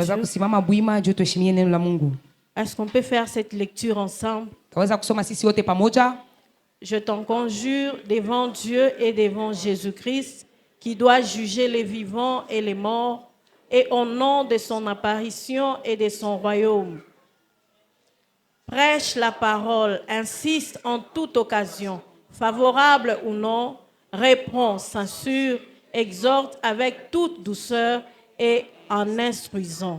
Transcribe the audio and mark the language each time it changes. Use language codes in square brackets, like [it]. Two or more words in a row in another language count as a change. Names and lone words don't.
[sw] Taweza Dieu. kusimama bwima juu tuheshimie neno la Mungu. [fr] Est-ce qu'on peut faire cette lecture ensemble? [sw] Taweza kusoma sisi wote pamoja. [fr] Je t'en conjure devant Dieu et devant Jésus-Christ, qui doit juger les vivants et les morts, et au nom de son apparition et de son royaume. Prêche la parole, insiste en toute occasion, favorable ou non, répond, censure, exhorte avec toute douceur et en instruisant.